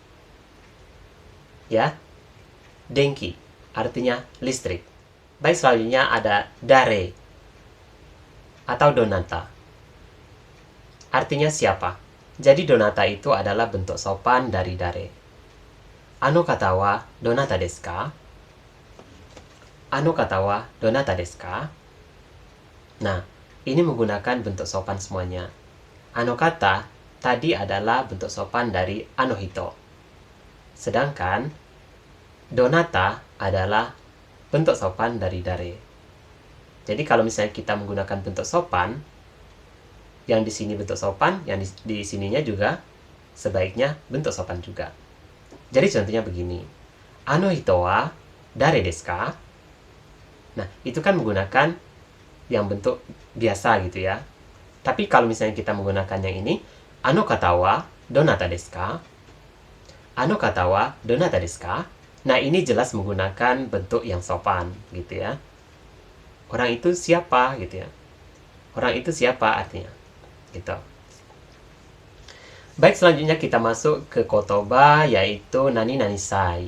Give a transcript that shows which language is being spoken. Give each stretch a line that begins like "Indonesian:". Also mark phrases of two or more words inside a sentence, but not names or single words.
Indonesian: Ya. Denki artinya listrik. Baik, selanjutnya ada dare atau donata. Artinya siapa? Jadi donata itu adalah bentuk sopan dari dare.
Japanese: Ano kata wa donata desu ka? Ano kata wa donata desu ka?
Indonesian: Nah, ini menggunakan bentuk sopan semuanya.
Japanese: Ano kata
Indonesian: tadi adalah bentuk sopan dari
Japanese: ano hito.
Indonesian: Sedangkan donata adalah bentuk sopan dari dare. Jadi kalau misalnya kita menggunakan bentuk sopan, yang di sini bentuk sopan, yang di sininya juga sebaiknya bentuk sopan juga. Jadi contohnya begini.
Japanese: Ano hito wa dare desu ka?
Indonesian: Nah, itu kan menggunakan yang bentuk biasa gitu ya. Tapi kalau misalnya kita menggunakan yang ini,
Japanese: ano kata wa donata desu ka? Ano kata wa donata desu ka?
Indonesian: Nah, ini jelas menggunakan bentuk yang sopan gitu ya. Orang itu siapa gitu ya. Orang itu siapa artinya. Gitu. Baik, selanjutnya kita masuk ke kotoba, yaitu
Japanese: nani nani sai.